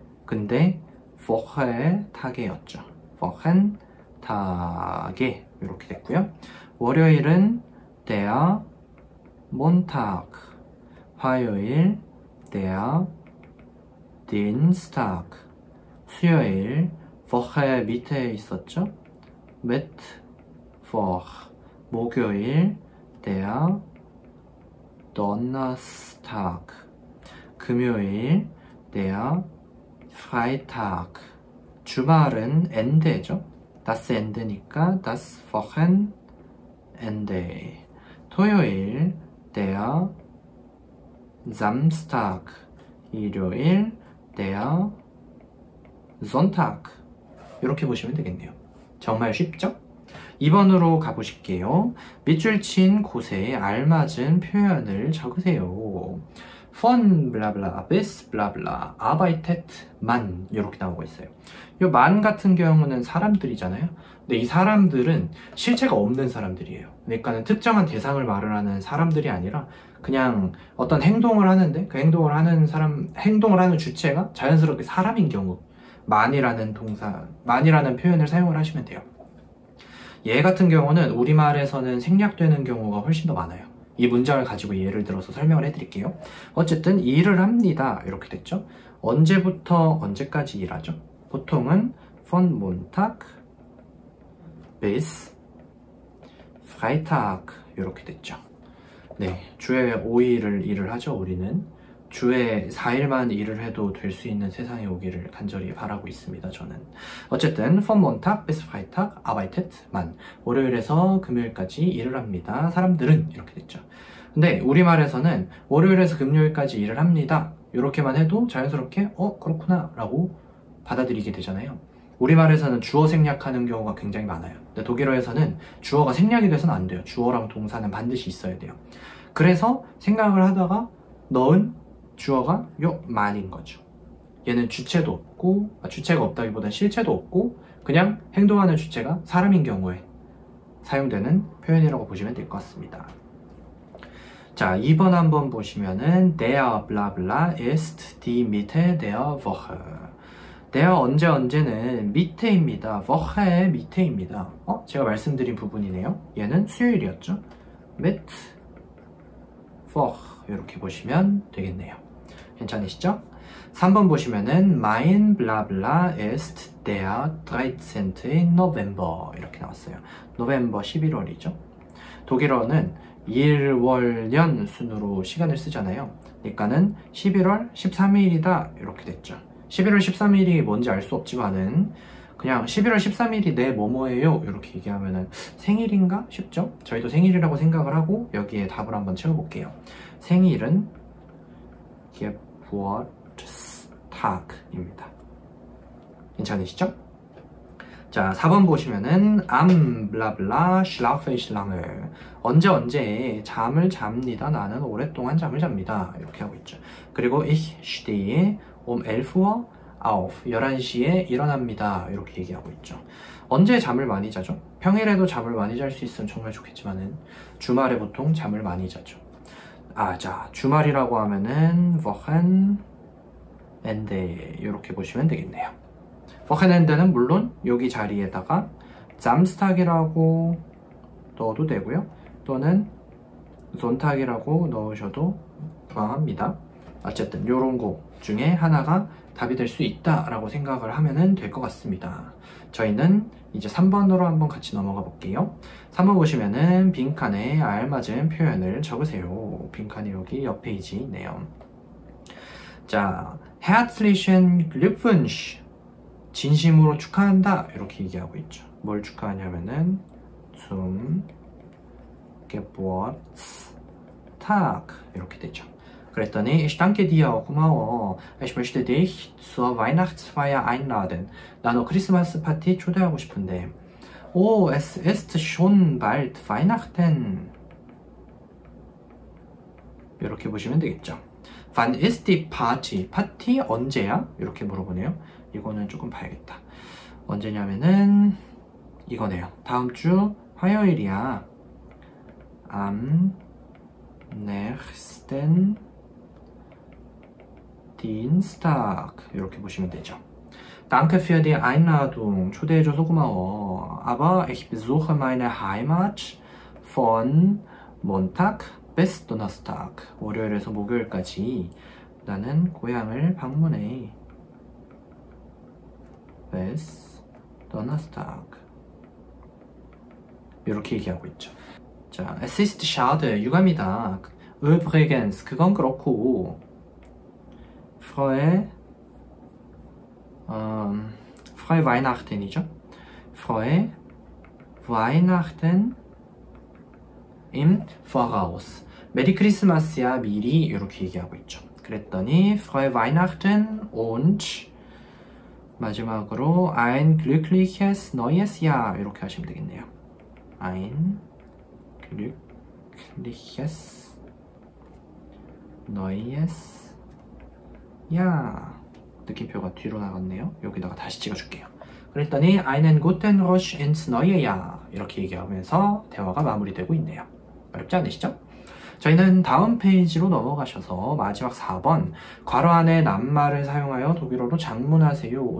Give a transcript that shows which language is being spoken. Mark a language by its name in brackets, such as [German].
[Korean] 근데 Woche Tage였죠. Wochen Tage 이렇게 됐고요. 월요일은 der Montag, 화요일 der Dienstag, 수요일 Woche 밑에 있었죠? Mittwoch, 목요일 der Donnerstag, 금요일 der Freitag, 주말은 Ende죠? das Ende니까 das Wochenende, 토요일 der Samstag, 일요일 der Sonntag 이렇게 보시면 되겠네요. 정말 쉽죠? 2번으로 가보실게요. 밑줄 친 곳에 알맞은 표현을 적으세요. von 블라블라 bis 블라블라 arbeitet man 이렇게 나오고 있어요. 이 man 같은 경우는 사람들이잖아요. 근데 이 사람들은 실체가 없는 사람들이에요. 그러니까는 특정한 대상을 말을 하는 사람들이 아니라 그냥 어떤 행동을 하는데 그 행동을 하는 주체가 자연스럽게 사람인 경우 man이라는 표현을 사용을 하시면 돼요. 얘 같은 경우는 우리말에서는 생략되는 경우가 훨씬 더 많아요. 이 문장을 가지고 예를 들어서 설명을 해드릴게요. 어쨌든 일을 합니다 이렇게 됐죠. 언제부터 언제까지 일하죠? 보통은 [German] von Montag bis Freitag [Korean] 이렇게 됐죠. 네, 주에 5일을 일을 하죠. 우리는 주에 4일만 일을 해도 될 수 있는 세상에 오기를 간절히 바라고 있습니다. 저는. 어쨌든 [German] von Montag bis Freitag arbeitet man. [Korean] 월요일에서 금요일까지 일을 합니다. 사람들은 이렇게 됐죠. 근데 우리말에서는 월요일에서 금요일까지 일을 합니다. 이렇게만 해도 자연스럽게 그렇구나 라고 받아들이게 되잖아요. 우리말에서는 주어 생략하는 경우가 굉장히 많아요. 근데 독일어에서는 주어가 생략이 돼서는 안 돼요. 주어랑 동사는 반드시 있어야 돼요. 그래서 생각을 하다가 넣은 주어가 요 man인 거죠. 얘는 주체도 없고, 주체가 없다기보단 실체도 없고, 그냥 행동하는 주체가 사람인 경우에 사용되는 표현이라고 보시면 될 것 같습니다. 자, 2번 한번 보시면은 [German] der bla bla ist die Mitte der Woche. [Korean] der 언제는 밑에입니다. woche의 밑에입니다. 제가 말씀드린 부분이네요. 얘는 수요일이었죠. mit Woche 이렇게 보시면 되겠네요. 괜찮으시죠? 3번 보시면은 [German] mein bla bla ist der 13. [Korean] November 이렇게 나왔어요. 노벰버 11월이죠. 독일어는 일, 월, 년 순으로 시간을 쓰잖아요. 그러니까는 11월 13일이다 이렇게 됐죠. 11월 13일이 뭔지 알 수 없지만은 그냥 11월 13일이 내 뭐뭐예요 이렇게 얘기하면은 생일인가 싶죠? 저희도 생일이라고 생각을 하고 여기에 답을 한번 채워볼게요. 생일은 Geburtstag입니다. 괜찮으시죠? 자, 4번 보시면은 [German] am bla bla schlafe ich lange. [Korean] 언제 잠을 잡니다. 나는 오랫동안 잠을 잡니다. 이렇게 하고 있죠. 그리고 [German] ich stehe 11 auf. [Korean] 11시에 일어납니다. 이렇게 얘기하고 있죠. 언제 잠을 많이 자죠? 평일에도 잠을 많이 잘 수 있으면 정말 좋겠지만은 주말에 보통 잠을 많이 자죠. 자, 주말이라고 하면은 Wochenende 이렇게 보시면 되겠네요. Wochenende는 물론 여기 자리에다가 Samstag이라고 넣어도 되고요. 또는 Sonntag이라고 넣으셔도 무방합니다. 어쨌든 요런 거 중에 하나가 답이 될 수 있다라고 생각을 하면 될 것 같습니다. 저희는 이제 3번으로 한번 같이 넘어가 볼게요. 3번 보시면은 빈칸에 알맞은 표현을 적으세요. 빈칸이 여기 옆 페이지 있네요. 자, [German] Herzlichen Glückwunsch. [Korean] 진심으로 축하한다. 이렇게 얘기하고 있죠. 뭘 축하하냐면은 [German] zum Geburtstag [Korean] 이렇게 되죠. 그랬더니 [German] Ich danke dir, [Korean] 고마워. [German] Ich möchte dich zur Weihnachtsfeier einladen. [Korean] 나 너 크리스마스 파티 초대하고 싶은데. [German] Es ist schon bald Weihnachten. [Korean] 이렇게 보시면 되겠죠. [German] Wann ist die Party? [Korean] 파티 언제야? 이렇게 물어보네요. 이거는 조금 봐야겠다. 언제냐면은 이거네요. 다음 주 화요일이야. [German] Am nächsten Dienstag [Korean] 이렇게 보시면 되죠. [German] Danke für die Einladung. [Korean] 초대해줘서 고마워. [German] Aber ich besuche meine Heimat von Montag bis Donnerstag. [Korean] 월요일에서 목요일까지 나는 고향을 방문해. [German] bis Donnerstag. [Korean] 이렇게 얘기하고 있죠. 자, [German] es ist schade. [Korean] 유감이다. [German] Übrigens. [Korean] 그건 그렇고 [German] Frohe Weihnachten [Korean] 이죠. [German] Frohe Weihnachten im Voraus. [Korean] 메리 크리스마스야 미리 이렇게 얘기하고 있죠. 그랬더니 [German] Frohe Weihnachten und [Korean] 마지막으로 [German] ein glückliches neues Jahr [Korean] 이렇게 하시면 되겠네요. [German] ein glückliches neues Jahr. [Korean] 느낌표가 뒤로 나갔네요. 여기다가 다시 찍어줄게요. 그랬더니 [German] einen guten Rutsch ins neue Jahr [Korean] 이렇게 얘기하면서 대화가 마무리되고 있네요. 어렵지 않으시죠? 저희는 다음 페이지로 넘어가셔서 마지막 4번 괄호 안에 낱말을 사용하여 독일어로 장문하세요.